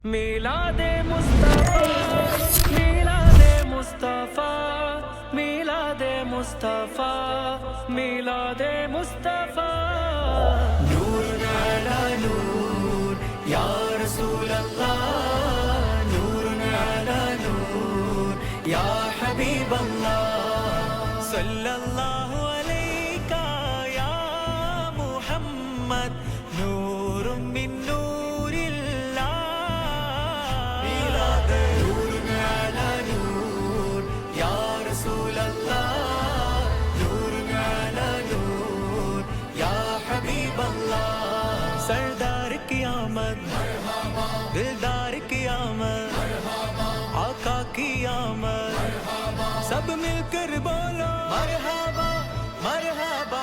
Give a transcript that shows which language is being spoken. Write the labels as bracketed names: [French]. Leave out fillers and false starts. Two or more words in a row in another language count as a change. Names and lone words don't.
[Urdu] میلادِ مصطفیٰ میلادِ مصطفیٰ میلادِ مصطفیٰ میلادِ مصطفیٰ [Arabic] मिलादे मुस्तफा मिलादे मुस्तफा نور على نور يا رسول الله نور على نور يا حبيب الله صلى الله عليك يا محمد نور من نور الله [Urdu] मिलादे [Arabic] نور على نور يا رسول الله نور على نور يا حبيب الله [Urdu] سردار کی آمد دلدار کی آمد آقا کی آمد سب مل کر بولو مرحبا مرحبا